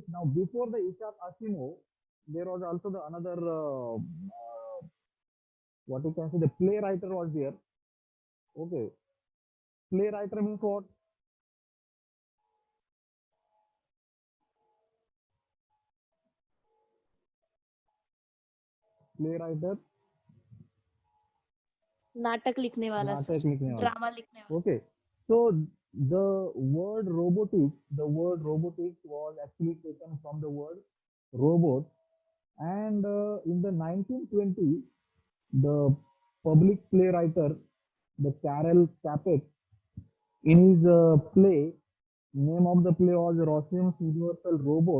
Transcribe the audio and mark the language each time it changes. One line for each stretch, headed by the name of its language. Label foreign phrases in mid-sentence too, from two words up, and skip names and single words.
English: Now before the Isaac Asimov, there was also the another what you can say, the playwright was there. Okay, playwright means what? Playwright,
Hindi: नाटक लिखने वाला सर, नाटक लिखने वाला. ड्रामा लिखने वाला.
English: Okay, so the word robotics was actually taken from the word robot, and in the 1920, the public playwright, the Karel Capek, in his play, name of the play was Rossum's Universal Robot.